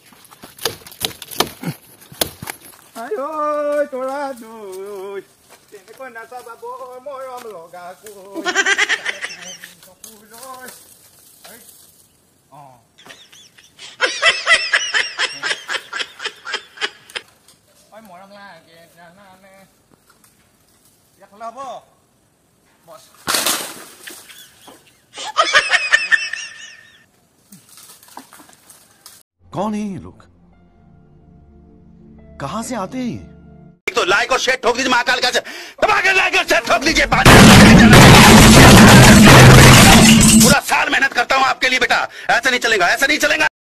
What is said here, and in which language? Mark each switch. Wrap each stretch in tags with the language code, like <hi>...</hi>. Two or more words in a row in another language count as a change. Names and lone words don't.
<as>আই ঐ তৰা দুই তেনেকৈ নাচাব মৰম লগা মৰম লাগে জানানে ইয়াক হ'লে হ'ব বছ</as> <hi>कौन है ये लोग कहां से आते हैं तो लाइक और शेयर ठोक दीजिए महाकाल का लाइक और शेयर ठोक दीजिए पूरा साल मेहनत करता हूं आपके लिए बेटा ऐसा नहीं चलेगा</hi>